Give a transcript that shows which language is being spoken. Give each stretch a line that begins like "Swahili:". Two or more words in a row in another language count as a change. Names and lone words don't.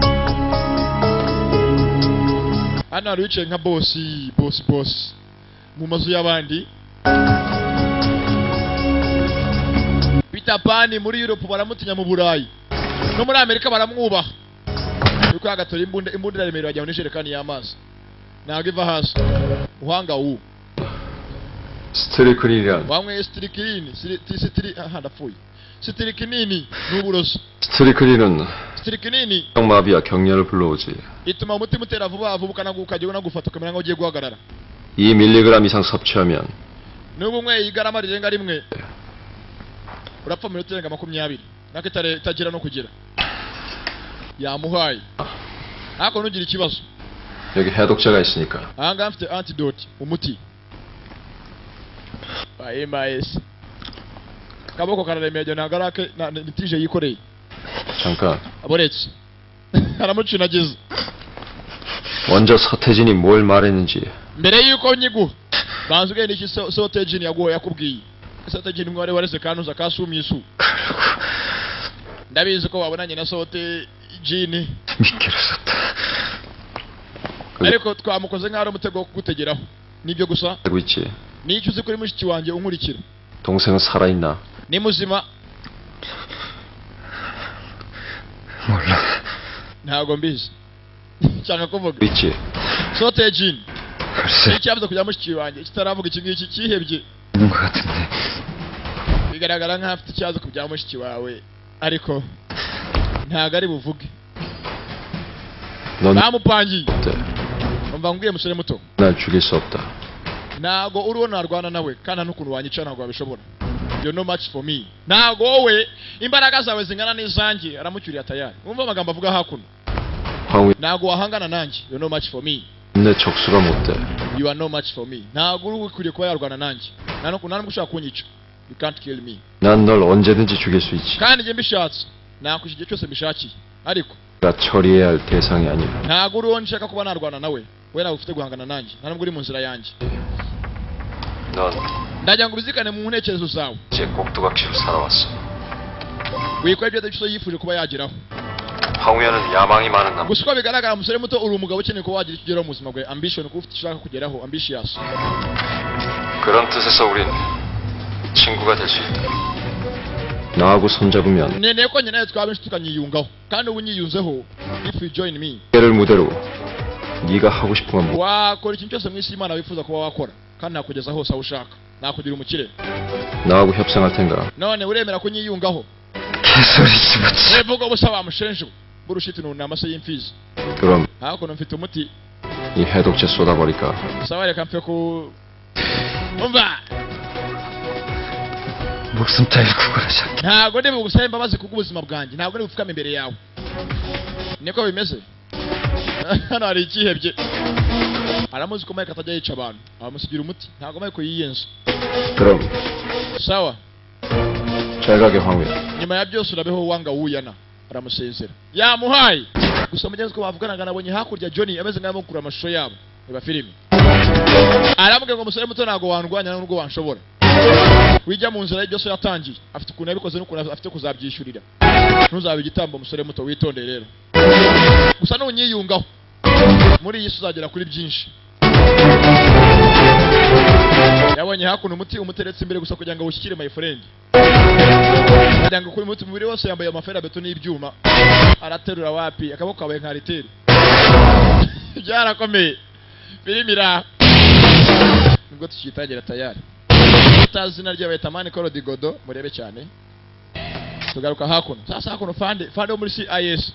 Kinyarwanda: hano hari wicaye nka boss mu mazu y'abandi Peter Pan muri Europe baramutinya mu Burayi no muri Amerika baramwubaha uko agatora imbunda remero bajya muri jerekani y'amazi ntago iva hasi uhanga wu
Korean: 스트리크닌이란
Kinyarwanda: wamwe stirikini ndapfuye stirikini n'uburoso
Korean: 스트리크닌은
Kinyarwanda: stirikini
Korean: 마비와 격려를 불러오지.
Kinyarwanda: ituma umutima utera vuba ukana ukajya gufata ukamera nk'ugiye guhagarara
Korean: 2mg 이상 섭취하면
Kinyarwanda: n'ubu umwe igarama rirenga rimwe urapfa mu minota irenga 20 nako itagira no kugira yamuhaye ariko nugira ikibazo
Korean: 여기 해독제가 있으니까.
Kinyarwanda: 아한가 mfite antidote umuti IMS kaboko kararemeje nagarake na nitije yikoreye
Korean: 잠깐.
Kinyarwanda: aboretse aramucinagiza
Korean: 먼저 서태진이 뭘 말했는지.
Kinyarwanda: mbere yuko nyigu banzuge niki Sotejin yagoye yakubwiye Sotejin mware warese kanuza kasumisu ndabizi ko wabonanye na Sotejin
Korean: 미끄러졌다.
Kinyarwanda: ariko twamukoze nk'ari umutego wo kugutegeraho nibyo gusa
Korean: 알고 있지.
Kinyarwanda: nicyo uzi kuri mushiki wanjye unkurikira
Korean: 동생은 살아있나?
Kinyarwanda: ni muzima
Korean: 몰라.
Kinyarwanda: ntago mbizi cyangwa kuvuga
Korean: 있지.
Kinyarwanda: Sotejin
Korean: 글쎄,
Kinyarwanda: icyavuze kujya mushiki wanjye kitaravuga iki ngiki kihebye
Korean: 있는 것 같은데.
Kinyarwanda: bigaragara nk'aho afite ikibazo ku bya mushiki wawe ariko ntago ari buvuge
Korean: 넌
Kinyarwanda: bamupangiye
Korean: 네.
Kinyarwanda: umva mbwiye musore muto
Korean: 날 죽일 수 없다.
Kinyarwanda: ntago uriho narwana nawe kandi n'ukuntu wanyica ntago wabishobora
English: you're no match for me
Kinyarwanda: ntago wowe imbaraga zawe zingana n'izanjye aramucyuriye tayari wumva amagambo avuga hakuno
Korean: 황위
Kinyarwanda: ntago wahangana nanjye
English: you're no match for me
Korean: 내 적수가 못돼.
English: you are no match for me
Kinyarwanda: ntago uri ukwiriye kuba yarwana nanjye nta n'ubwo ushaka kunyica
English: you can't kill me
Korean: 난 널 언제든지 죽일 수 있지.
Kinyarwanda: kandi njye mbishatse nakwisha igihe cyose mbishakiye ariko
Korean: 내가 처리해야 할 대상이 아니야.
Kinyarwanda: ntago uriho nshaka kuba narwana nawe we nawe ufite guhangana nanjye nta n'ubwo uri mu nzira yanjye
Korean: 넌
Kinyarwanda: ndagira ngo ubizikane mu ntekerezo zawe
Korean: 제 꼭두각시로 살아왔어.
Kinyarwanda: wikora ibyo adafite yifuje kuba yageraho
Korean: 황우현은 야망이 많은 남자.
Kinyarwanda: gusa uko bigaragara umusore muto uri umugabo ukeneye kuba wagira icyo ugeraho mu buzima bwawe ambition kuba ufite icyo ushaka kugeraho ambitious
Korean: 그런 뜻에서 우린 친구가 될 수 있다. 나하고 손잡으면
Kinyarwanda: neneye ko njye nawe twaba inshuti tukanyiyungaho kandi ubu unyiyunzeho
English: if you join me
Korean: 깨를 무대로 네가 하고 싶은 건 뭐?
Kinyarwanda: wakora ikintu cyose mu isi y'Imana wifuza kuba wakora kandi nakugeza hose aho ushaka nakugira umukire
Korean: 나하고 협상할 텐가?
Kinyarwanda: none uremera kunyiyungaho
Korean: 개소리 집어치.
Kinyarwanda: evuga ubusa wamushenje burushiti ni amase y'imfizi
Korean: 그럼
Kinyarwanda: hakuno mfite umuti
Korean: 이 해독제 쏟아버릴까?
Kinyarwanda: sawa reka mfe ku umva
Korean: 목숨 따위 구걸하지 않게.
Kinyarwanda: ntago ndi bugusaba imbabazi kubw'ubuzima bwanjye ntago ndi bupfukame imbere yawe niko bimeze hano hari ikihebye aramuzi ko Mike atajya yica abantu abamusigira umuti ntago Mike yiyenza
Korean: 그럼
Kinyarwanda: sawa
Korean: 잘 가게 황우현.
Kinyarwanda: nyuma ya byose urabeho wanga wuyana aramusezera yamuhaye gusa mugenzi ko bavuganaga nabonye hakurya Johnny ameze nk'aho mukura amashusho yabo niba filimi aramubwira ngo umusore muto ntago wandwanya n'ubwo wanshobora wijya mu nzira y'ibyo so yatangiye afite ukuntu yabikoze n'ukuntu afite kuzabyishyurira ntuzabe igitambo umusore muto witondeye rero gusa nunyiyungaho muri iyi si uzagera kuri byinshi yabonye hakuno umuti umuteretse imbere gusa kugira ngo awushyikire
English: my friend
Kinyarwanda: kugira ngo kuri umuti mubiri wose yambaye amafera beto n'ibyuma araterura wapi akaboko kabaye nka riteri byarakomeye filimi iraha nibwo tukitangira tayari utazi izina rye bayita mani koro digodo murebe cyane tugaruka hakuno sasa hakuno fande wo muri CIS